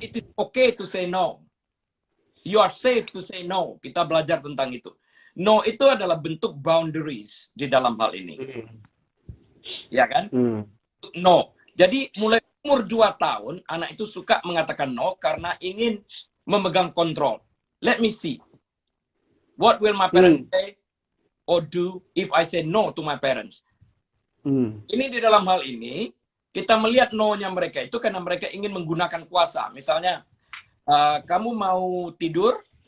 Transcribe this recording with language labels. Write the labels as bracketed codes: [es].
[en] It is okay to say no. You are safe to say no. [id] Kita belajar tentang itu. No itu adalah bentuk boundaries di dalam hal ini. Ya kan? No. Jadi mulai umur 2 tahun, anak itu suka mengatakan no karena ingin memegang kontrol. [en] Let me see. What will my parents say or do if I say no to my parents? [id] Ini di dalam hal ini, kita melihat no-nya mereka itu karena mereka ingin menggunakan kuasa. Misalnya, kamu mau tidur?